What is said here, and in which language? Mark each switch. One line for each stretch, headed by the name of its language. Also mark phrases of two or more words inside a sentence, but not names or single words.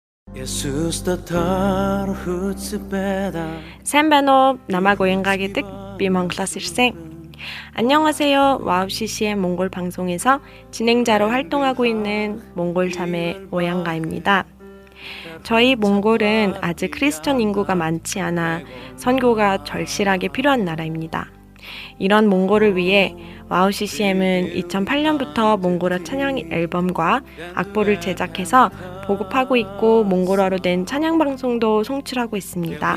Mongolian: Сайн байна уу? Намайг уян가 гэдэг би Монголоос ирсэн.
Korean: 안녕하세요. 와우 CCM 몽골 방송에서 진행자로 활동하고 있는 몽골 자매 오양가입니다. 저희 몽골은 아직 크리스천 인구가 많지 않아 선교가 절실하게 필요한 나라입니다. 이런 몽골을 위해 와우 CCM은 2008년부터 몽골어 찬양 앨범과 악보를 제작해서 보급하고 있고 몽골어로 된 찬양 방송도 송출하고 있습니다.